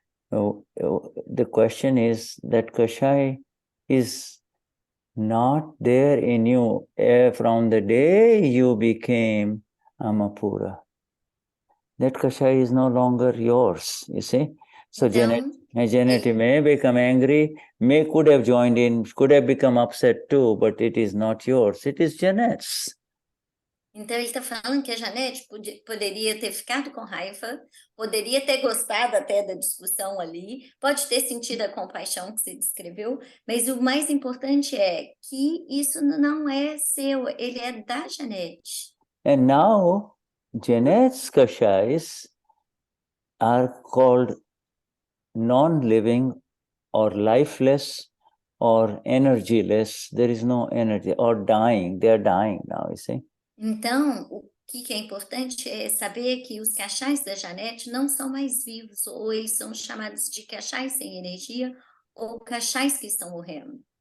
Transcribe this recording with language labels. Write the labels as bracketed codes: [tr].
[en] The question is that Kashaya is not there in you from the day you became Amapura. That Kashaya is no longer yours, you see. So Janet may become angry, could have joined in, could have become upset too, but it is not yours, it is Janet's. [pt] Então, ele está falando que a Janete poderia ter ficado com raiva, poderia ter gostado até da discussão ali, pode ter sentido a compaixão que se descreveu, mas o mais importante é que isso não é seu, ele é da Janete. [en] And now, Janet's Kashayas are called non-living or lifeless or energyless. There is no energy, or dying. They are dying now, you see. [pt] Então, o que é importante é saber que os Kashayas da Janete não são mais vivos, ou eles são chamados de Kashayas sem energia, ou Kashayas que estão morrendo.